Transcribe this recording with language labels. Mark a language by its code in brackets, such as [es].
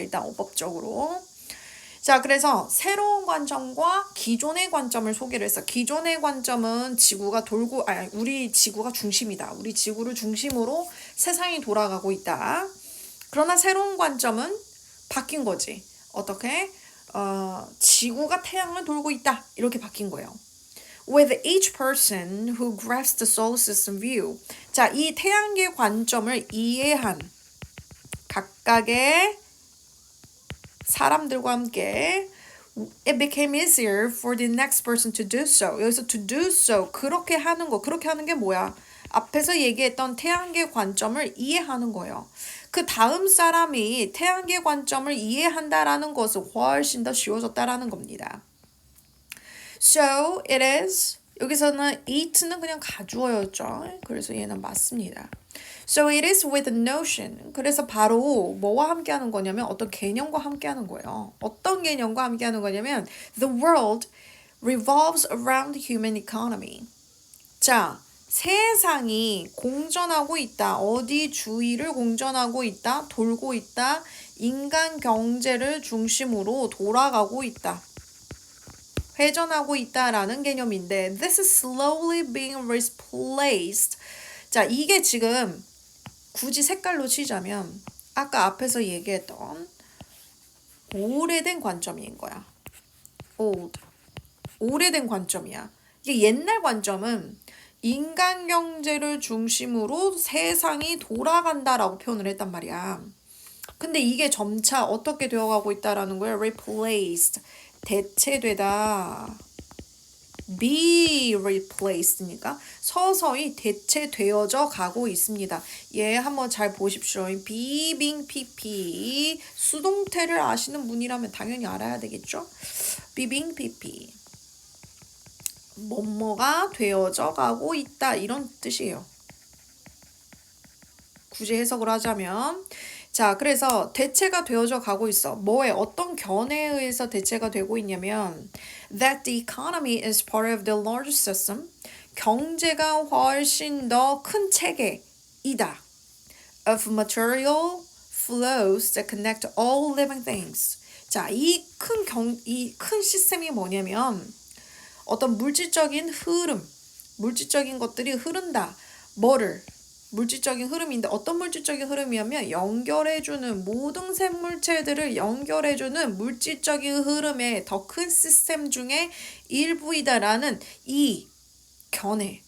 [ko] 일단 어법적으로. 자, 그래서 새로운 관점과 기존의 관점을 소개를 했어. 기존의 관점은 지구가 돌고, 우리 지구가 중심이다. 우리 지구를 중심으로 세상이 돌아가고 있다. 그러나 새로운 관점은 바뀐 거지. 어떻게? 지구가 태양을 돌고 있다. 이렇게 바뀐 거예요. [en] With each person who grasps the solar system view. [ko] 자, 이 태양계 관점을 이해한 각각의 사람들과 함께 [en] it became easier for the next person to do so. [ko] 여기서 [en] to do so, [ko] 그렇게 하는 거. 그렇게 하는 게 뭐야? 앞에서 얘기했던 태양계 관점을 이해하는 거예요. 그 다음 사람이 태양계 관점을 이해한다라는 것은 훨씬 더 쉬워졌다라는 겁니다. [en] So it is. [ko] 여기서는 it는 그냥 가주어였죠. 그래서 얘는 맞습니다. [en] So it is with a notion. [ko] 그래서 바로 뭐와 함께 하는 거냐면 어떤 개념과 함께 하는 거예요. 어떤 개념과 함께 하는 거냐면 [en] the world revolves around human economy. [ko] 자, 세상이 공전하고 있다. 어디 주위를 공전하고 있다. 돌고 있다. 인간 경제를 중심으로 돌아가고 있다. 회전하고 있다라는 개념인데 [en] this is slowly being replaced. [ko] 자, 이게 지금 굳이 색깔로 치자면 아까 앞에서 얘기했던 오래된 관점인 거야. old. 오래된 관점이야. 이게 옛날 관점은 인간 경제를 중심으로 세상이 돌아간다라고 표현을 했단 말이야. 근데 이게 점차 어떻게 되어가고 있다라는 거야. replaced. 대체되다. [en] be replaced [ko] 니까 서서히 대체되어져 가고 있습니다. 얘 한번 잘 보십시오. be, being, pp. 수동태를 아시는 분이라면 당연히 알아야 되겠죠? [en] be, being, pp. [ko] 뭐뭐가 되어져 가고 있다. 이런 뜻이에요. 굳이 해석을 하자면 자, 그래서 대체가 되어져 가고 있어. 뭐에 어떤 견해에 의해서 대체가 되고 있냐면 [en] that the economy is part of the larger system. [ko] 경제가 훨씬 더 큰 체계이다. [en] of material flows that connect all living things. [ko] 자, 이 큰 시스템이 뭐냐면 어떤 물질적인 흐름, 물질적인 것들이 흐른다. 뭐를? 물질적인 흐름인데 어떤 물질적인 흐름이냐면 연결해주는 모든 생물체들을 연결해주는 물질적인 흐름의 더 큰 시스템 중에 일부이다라는 이 견해.